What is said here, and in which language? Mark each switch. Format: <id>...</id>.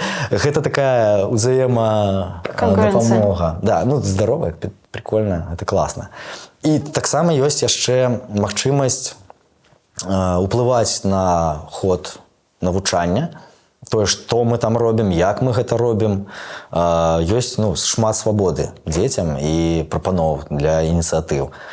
<be>Гэта такая ўзаемадапамога.</be> <ru>Да, здаровая, прикольна, это класна.</ru> <be>І таксама ёсць яшчэ магчымасць уплываць на ход навучання, тое, што мы там робім, як мы гэта робім. Ёсць шмат свабоды дзецям і прапаноў для ініцыятыў.</be>